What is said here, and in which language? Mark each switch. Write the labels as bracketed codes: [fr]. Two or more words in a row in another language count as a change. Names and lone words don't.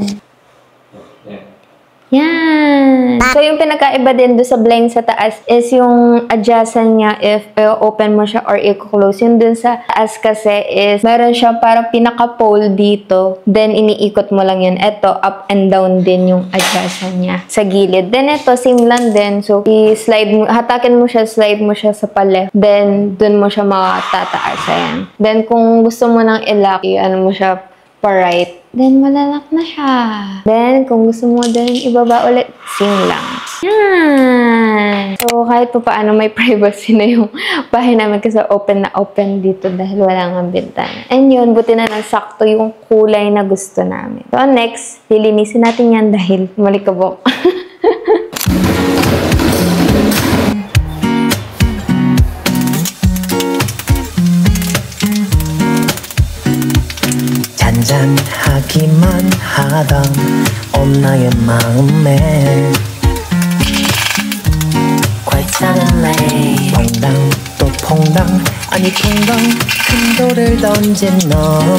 [tl] Yan. So, yung pinakaiba din doon sa blind sa taas is yung adjacent niya if open mo siya or i-close. Yung dun sa taas kasi is meron siya parang pinaka-pole dito. Then, iniikot mo lang yun. Ito, up and down din yung adjacent niya sa gilid. Then, ito, same lang din. So, i-slide mo, hatakin mo siya, slide mo siya sa pa-left. Then, dun mo siya matataas. Ayan. Then, kung gusto mo nang i-lock, ano mo siya pa-right. Then, malalak na siya. Then, kung gusto mo din ibaba ulit, same lang. Yan! So, kahit pa paano may privacy na yung bahay namin kasi open na open dito dahil wala nga bintana. And yun, buti na sakto yung kulay na gusto namin. So, next, lilinisin natin yan dahil malikabok. [ko] 잔잔하기만 하던 엄나의 마음에 괄찬한 퐁당 또 퐁당 아니 퐁당 큰 돌을 던진 너